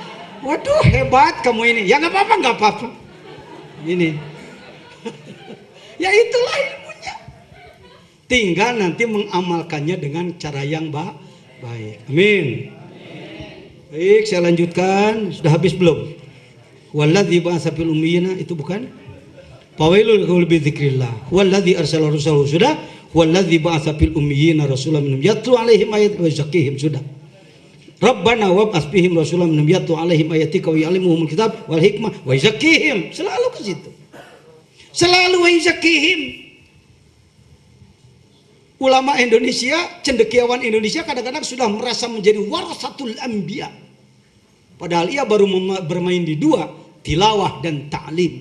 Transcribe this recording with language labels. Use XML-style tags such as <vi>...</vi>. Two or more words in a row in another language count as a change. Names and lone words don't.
<id>Waduh hebat kamu ini. Ya nggak apa-apa. Ini. Ya itulah ilmunya. Tinggal nanti mengamalkannya dengan cara yang baik. Amin. Baik, saya lanjutkan. Sudah habis belum?</id> <ar>والذي بعث في الأميين</ar> <id>itu bukan?</id> <ar>فويل لل بذكر الله. والذي أرسل رسوله sudah. والذي بعث في الأميين رسولا منهم يتلو عليهم آياته ويزكيهم. ربنا وابعث فيهم رسولا منهم يتلو عليهم آياتك ويعلمهم الكتاب والحكمة ويزكيهم.</ar> <id>Selalu ke situ.</id> <ar>Selalu ويزكيهم.</ar> <id>Ulama Indonesia, cendekiawan Indonesia kadang-kadang sudah merasa menjadi</id> <ar>ورثة الأنبياء.</ar> <id>Padahal ia baru bermain di dua, tilawah dan ta'lim.</id>